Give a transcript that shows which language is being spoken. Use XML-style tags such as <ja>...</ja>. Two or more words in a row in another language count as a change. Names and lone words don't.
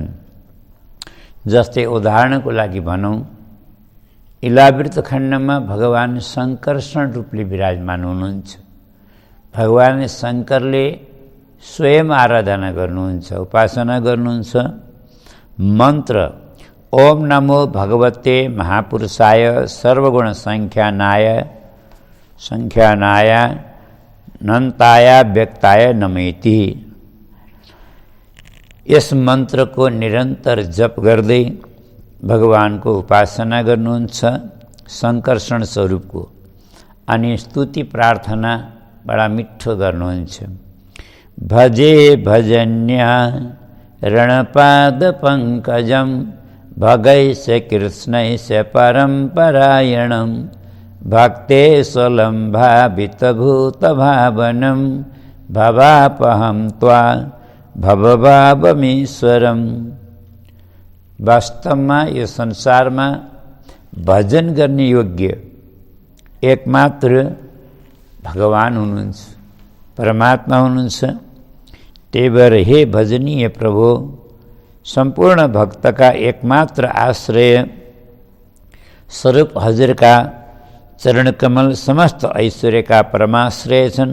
<ne>जस्तै उदाहरणको लागि भनौँ, इलावृत खण्डमा भगवान शङ्कर्षण रूपले विराजमान हुनुहुन्छ। भगवान शङ्करले स्वयं आराधना गर्नुहुन्छ, उपासना गर्नुहुन्छ।</ne> <sa>मन्त्र ओम नमो भगवते महापुरुषाय सर्वगुण संख्यानाय नन्ताय व्यक्ताय नमेति।</sa> <ne>यस मन्त्रको निरन्तर जप गर्दै भगवानको उपासना गर्नुहुन्छ, शङ्कर्षण स्वरूपको। अनि स्तुति प्रार्थना बडा मिठो गर्नुहुन्छ।</ne> <sa>भजे भजन्या रणपाद पंकजम भगैश कृष्णैश परम्परायणं भक्ते स्वलम्भावितभूतभावनं भवापहं त्वा भवभावमीश्वरम्।</sa> <ne>वास्तवमा यो संसारमा भजन गर्ने योग्य एकमात्र भगवान हुनुहुन्छ, परमात्मा हुनुहुन्छ। त्यही भएर हे भजनीय प्रभु, सम्पूर्ण भक्तका एकमात्र आश्रय स्वरूप हजुरका चरणकमल समस्त ऐश्वर्यका परमाश्रय छन्।</ne>